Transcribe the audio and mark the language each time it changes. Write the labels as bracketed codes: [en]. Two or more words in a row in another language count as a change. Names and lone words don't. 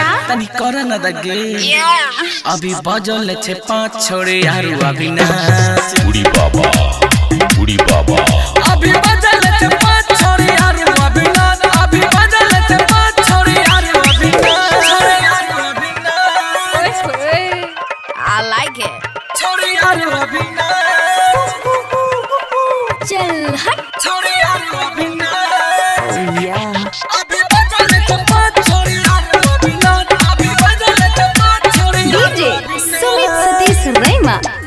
[mai] तनी कर न दगे अभी बजल छे 5 छोरी आरु अभी नाच बुढ़ी बाबा अभी बजल छे 5 छोरी आरु अभी नाच अभी बजल छे 5 छोरी आरु अभी नाच [en] I like it [mai] छोरी आरु अभी नाच चल हट छोरी आरु अभी नाच अभी बजल छे 5 छोरी आरु अभी नाच अभी बजल छे 5 छोरी DJ सुमित सतीश रैमा